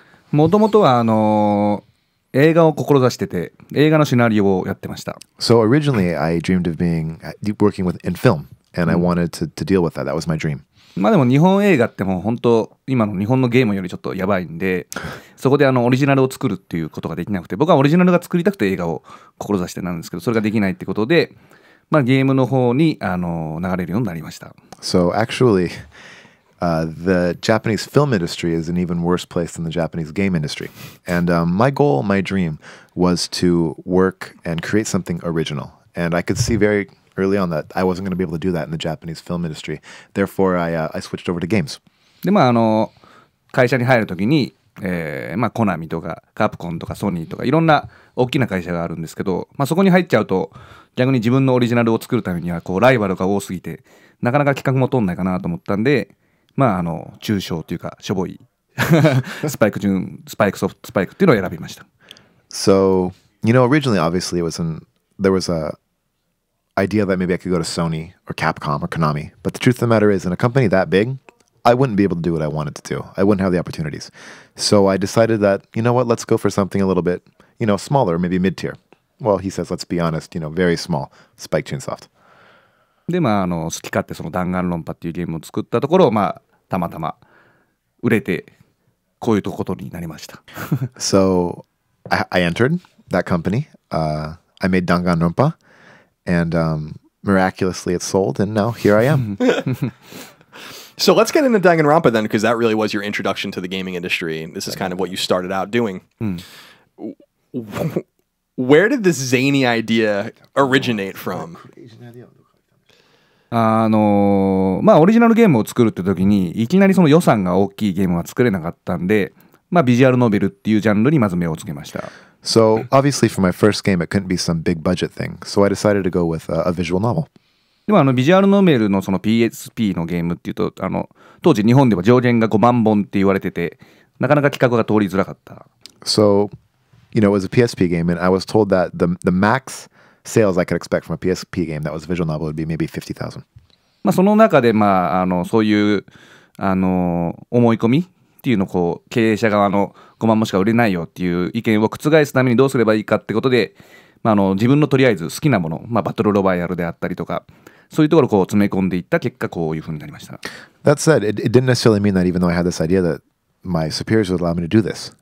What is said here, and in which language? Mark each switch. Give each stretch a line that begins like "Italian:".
Japanese: もともとは映画を志してて、映画のシナリオをやってました。
English: So originally I dreamed of working in film, and I wanted to deal with that. That was my dream.
Japanese: まあでも日本映画ってもう本当今の日本のゲームよりちょっとやばいんで、そこでオリジナルを作るっていうことができなくて、僕はオリジナルが作りたくて映画を志してなんですけど、それができないってことで、まあゲームの方に流れるようになりました。
English: So actually, the Japanese film industry is an even worse place than the Japanese game industry. And my goal, my dream, was to work and create something original. And I could see very early on that I wasn't going to be able to do that in the Japanese film industry. Therefore, I switched over to games.
Japanese: でまあ会社に入るときに、まあコナミとかカプコンとかソニーとかいろんな大きな会社があるんですけど、まあそこに入っちゃうと逆に自分のオリジナルを作るためにはこうライバルが多すぎてなかなか企画も通んないかなと思ったんで。まあ中小というかしょぼいスパイクっていうのを選びました。
English: So, you know, originally, obviously, there was a idea that maybe I could go to Sony or Capcom or Konami. But the truth of the matter is, in a company that big, I wouldn't be able to do what I wanted to do. I wouldn't have the opportunities. So I decided that, you know what, let's go for something a little bit, you know, smaller, maybe mid-tier. Well, he says, let's be honest, you know, very small, Spike Chunsoft.
Japanese: でまあ好き勝手その弾丸論破っていうゲームを作ったところまあたまたま売れてこういうことになりました。
English: So I entered that company. I made Danganronpa, and miraculously it sold, and now here I am. So let's get into Danganronpa then, because that really was your introduction to the gaming industry. This is kind of what you started out doing. Where did this zany idea originate from?
Japanese: まあオリジナルゲームを作るって時にいきなりその予算が大きいゲームは作れなかったんで、まあビジュアルノベルっていうジャンルにまず目をつけました。
English: So obviously for my first game it couldn't be some big budget thing. So I decided to go with a visual novel.
Japanese: でもビジュアルノベルのその PSP のゲームっていうと当時日本では上限が5万本って言われててなかなか企画が通りづらかった。
English: So, you know, it was a PSP game, and I was told that the max sales I could expect from a PSP game that was a visual novel would be maybe 50,000.
Japanese: まあその中でまあそういう思い込みっていうのをこう経営者側の5万もしか売れないよっていう意見を覆すためにどうすればいいかってことで、まあ自分のとりあえず好きなもの、まあバトルロワイヤルであったりとかそういうところをこう詰め込んでいった結果こういう風になりました。
English: That said, it didn't necessarily mean that even though I had this idea that my superiors would allow me to do this.